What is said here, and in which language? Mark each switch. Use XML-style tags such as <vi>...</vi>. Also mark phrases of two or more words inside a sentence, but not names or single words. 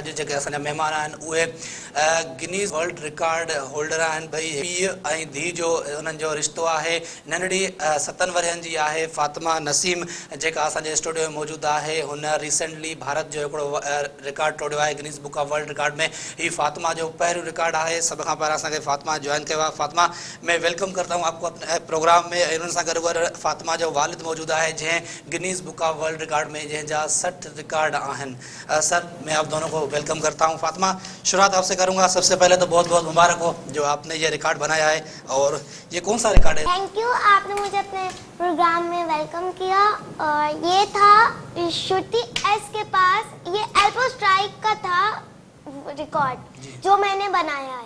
<sd>अॼु जेके असांजा महिमान आहिनि उहे</sd> <en>Guinness World Record holder</en> <sd>आहिनि। भई पीउ ऐं धीउ जो उन्हनि जो रिश्तो आहे। नंढड़ी 7 वरहनि जी आहे फातिमा नसीम, जेका असांजे स्टूडियो में मौजूदु आहे। हुन रिसेंटली भारत जो हिकिड़ो रिकॉर्ड टोड़ियो आहे गिनीज़ बुक ऑफ वर्ल्ड रिकॉर्ड में। ही फातिमा जो पहिरियों रिकॉर्ड आहे। सभ खां पहिरियों असांखे फातिमा ज्वाइन कयो आहे। फातिमा,</sd> <ur>میں ویلکم کرتا ہوں آپ کو اپنے پروگرام میں.</ur> <sd>उन्हनि सां गॾु फातिमा जो वालिद मौजूदु आहे जंहिं गिनीज़ बुक ऑफ वर्ल्ड रिकॉर्ड में जंहिंजा 60 रिकॉर्ड आहिनि।</sd> <ur>سر، میں آپ دونوں کو ویلکم کرتا ہوں۔ فاطمہ، شروعات آپ سے کروں گا. سب سے پہلے تو بہت بہت مبارک ہو جو آپ نے یہ ریکارڈ بنایا ہے. اور یہ کون سا ریکارڈ ہے?</ur> <en>thank you,</en> <ur>آپ نے مجھے اپنے پروگرام میں ویلکم کیا. اور یہ تھا شروتی ایس کے پاس، یہ</ur> <en>elbow strike</en> <ur>کا تھا ریکارڈ جو میں نے بنایا ہے.</ur>